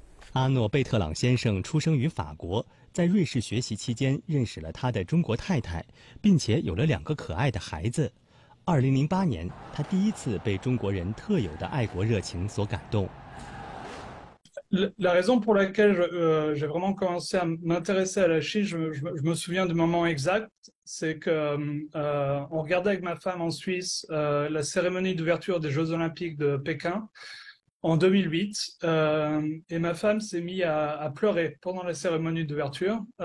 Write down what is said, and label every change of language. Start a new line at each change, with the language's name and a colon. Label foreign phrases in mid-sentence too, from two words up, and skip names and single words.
Chinese: 阿诺·贝特朗先生出生于法国，在瑞士学习期间认识了他的中国太太，并且有了2个可爱的孩子。2008年，他第一次被中国人特有的爱国热情所感动。
French: La raison pour laquelle j'ai vraiment commencé à m'intéresser à la Chine, je me souviens du moment exact, c'est que on regardait avec ma femme en Suisse la cérémonie d'ouverture des Jeux Olympiques de Pékin en 2008, et ma femme s'est mise à pleurer pendant la cérémonie d'ouverture.